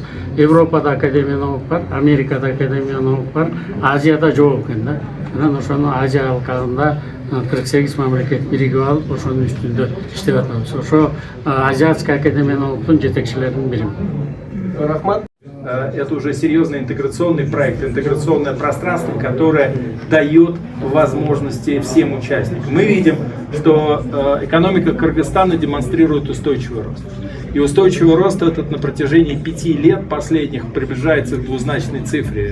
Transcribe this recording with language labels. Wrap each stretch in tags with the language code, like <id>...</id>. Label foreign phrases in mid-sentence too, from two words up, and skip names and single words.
<ky>Европада</ky> <ru>академия наук</ru> <ky>бар, Америкада</ky> <ru>академия наук</ru> <ky>бар, Азияда жок экен да. Анан ошону Азия алкагында 48 мамлекет биригип алып, ошонун үстүндө иштеп атабыз. Ошо</ky> <ru>Азиатская академия</ru> <ky>науктун жетекчилеринин бири. Рахмат.</ky> <ru>Это уже серьезный интеграционный проект, интеграционное пространство, которое дает возможности всем участникам. Мы видим, что экономика Кыргызстана демонстрирует устойчивый рост. И устойчивый рост этот на протяжении 5 лет последних приближается к двузначной цифре.</ru>